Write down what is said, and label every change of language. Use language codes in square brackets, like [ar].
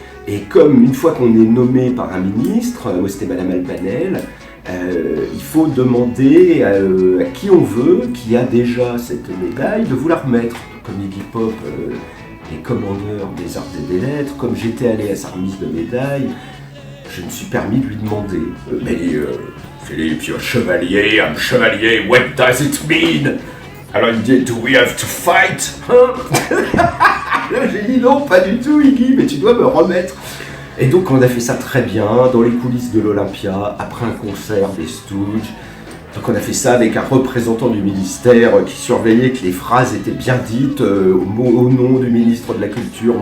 [fr] Et comme une fois qu'on est nommé par un ministre, moi c'était Madame Albanel, il faut demander à qui on veut, qui a déjà cette médaille, de vous la remettre. Comme Iggy Pop est commandeur des arts et des lettres, comme j'étais allé à sa remise de médaille, je me suis permis de lui demander. [en] Philippe, you're chevalier, I'm chevalier, what does it mean? [fr] Alors il me dit, [en] do we have to fight? [fr] Là j'ai dit non, pas du tout Iggy, mais tu dois me remettre. Et donc on a fait ça très bien, dans les coulisses de l'Olympia, après un concert des Stooges. Donc on a fait ça avec un représentant du ministère qui surveillait que les phrases étaient bien dites au nom du ministre de la Culture.